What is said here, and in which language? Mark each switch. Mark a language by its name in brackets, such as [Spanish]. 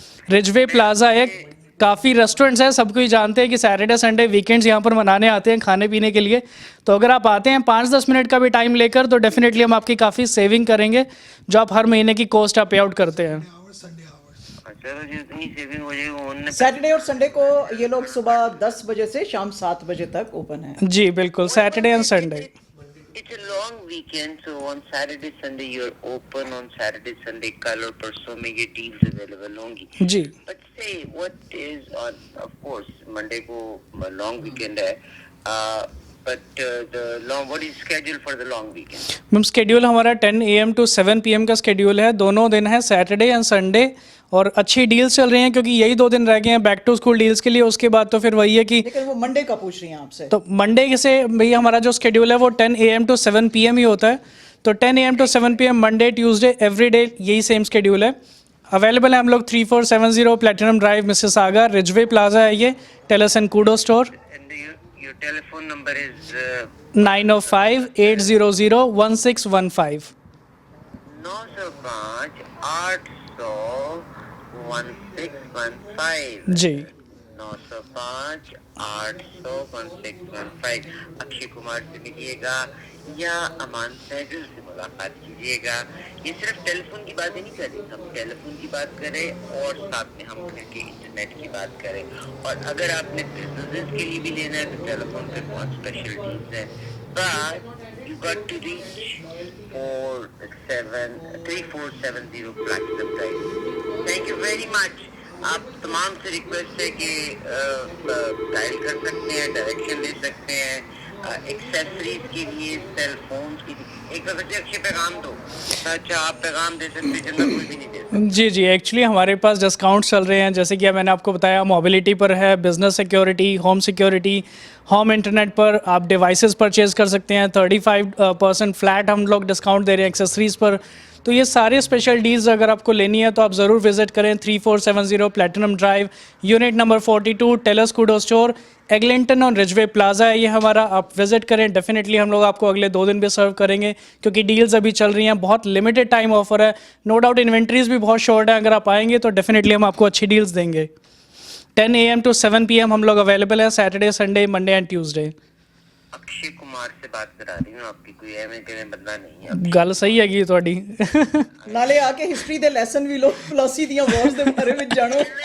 [Hindi] Ridgeway plaza है, काफ़ी restaurants हैं, सब कोई जानते हैं कि सैटरडे संडे वीकेंड्स यहाँ पर मनाने आते हैं खाने पीने के लिए, तो अगर आप आते हैं 5-10 मिनट का भी टाइम लेकर, तो डेफिनेटली हम आपकी काफ़ी सेविंग करेंगे, जो आप हर महीने की कॉस्ट आप पे आउट करते हैं। अच्छा तो जितनी सेविंग हो जाएगी उन्होंने सैटरडे और संडे को ये लोग सुबह 10 बजे से शाम 7 बजे तक ओपन है। जी बिल्कुल, Saturday and Sunday. [English] It's a long weekend, so on Saturday, Sunday you're open. On Saturday, Sunday, [Hindi] कल और परसों में ये deals available होंगी। जी [English] But say what is on, of course, Monday को long weekend है, but what is schedule for the long weekend? [Hindi] Ma'am schedule हमारा 10 AM to 7 PM का स्केड्यूल है, दोनों दिन है सैटरडे एंड संडे, और अच्छी डील्स चल रही हैं, क्योंकि यही 2 दिन रह गए हैं बैक टू स्कूल डील्स के लिए, उसके बाद तो फिर वही है कि, लेकिन वो मंडे का पूछ रही हैं आपसे। तो मंडे से भैया हमारा जो स्केड्यूल है वो 10 AM to 7 PM ही होता है, तो 10 AM to 7 PM Monday Tuesday every day यही सेम स्केड्यूल है। अवेलेबल है हम लोग 3470 platinum drive, Mississauga, Ridgeway plaza है ये, tells and Koodo store. [English] And your telephone number is 905-800-1615। 905-800-1615 [Hindi] जी 905-800-1615 अक्षय कुमार से मिलिएगा या अमान सहगल से मुलाकात कीजिएगा। ये सिर्फ टेलीफोन की बात ही नहीं कर रही, हम टेलीफोन की बात करें और साथ में हम फिर के इंटरनेट की बात करें, और अगर आपने बिजनेस के लिए भी लेना है तो टेलीफोन पे बहुत स्पेशल डील्स है, but [English] you got to reach 3470 Platinum Drive. Thank you very much. [Hindi] आप तमाम से रिक्वेस्ट है कि डायल कर सकते हैं, डायरेक्शन ले सकते हैं, एक्सेसरीज के लिए, सेल फोन के लिए। एक दफे अच्छे पैगाम दो। अच्छा, आप पैगाम दे सकते हैं जितना कोई भी नहीं दे सकता। जी एक्चुअली हमारे पास डिस्काउंट चल रहे हैं, जैसे कि मैंने आपको बताया मोबिलिटी पर है, business security, home security, home internet पर आप डिवाइसेस परचेज कर सकते हैं। 35% फ्लैट हम लोग डिस्काउंट दे रहे हैं एक्सेसरीज़ पर। तो ये सारे स्पेशल डील्स अगर आपको लेनी है तो आप ज़रूर विजिट करें 3470 platinum drive, unit number 42, tells Koodo store, Eglinton और रिजवे प्लाजा है ये हमारा। आप विजिट करें, डेफिनेटली हम लोग आपको अगले 2 दिन भी सर्व करेंगे क्योंकि डील्स अभी चल रही हैं, बहुत लिमिटेड टाइम ऑफर है। नो डाउट इन्वेंट्रीज भी बहुत शॉर्ट है, अगर आप आएंगे तो डेफिनेटली हम आपको अच्छी डील्स देंगे। 10 AM to 7 PM हम लोग अवेलेबल है, Saturday, Sunday, Monday and Tuesday. Akshay Kumar से बात करा रही हूँ, आपकी कोई एवं बंदा नहीं है। [Punjabi] गल सही हैगी ਤੁਹਾਡੀ। ਨਾਲੇ ਆ ਕੇ ਹਿਸਟਰੀ ਦੇ ਲੈਸਨ ਵੀ ਲੋ, ਫਲਸੀ ਦੀਆਂ ਵਾਰਸ ਦੇ ਬਾਰੇ ਵਿੱਚ ਜਾਣੋ।